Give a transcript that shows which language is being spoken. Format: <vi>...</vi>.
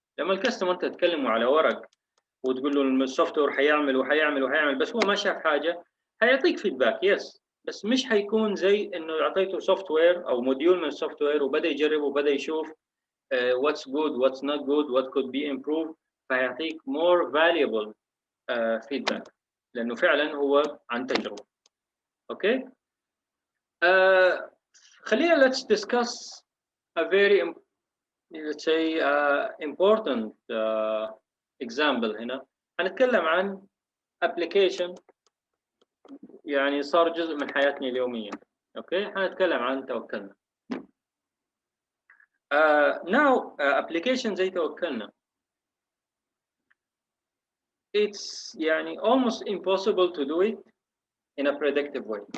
<ar>لما الكاستمر انت تتكلموا على ورق وتقول له السوفت وير هيعمل وهيعمل وهيعمل بس هو ما شاف حاجه، هيعطيك فيدباك يس، بس مش هيكون زي انه اعطيته سوفت وير او موديول من السوفت وير وبدا يجرب وبدا يشوف</ar> <en>what's good what's not good what could be improved،</en> <ar>فيعطيك</ar> <en>more valuable feedback</en> <ar>لانه فعلا هو عن تجربه. اوكي.</ar> <en>خلينا let's discuss a very let's say important example.</en> <ar>هنا هنتكلم عن application يعني صار جزء من حياتنا اليومية. اوكي. هنتكلم عن توكلنا.</ar> <en>now application زي توكلنا it's يعني almost impossible to do it in a predictive way.</en>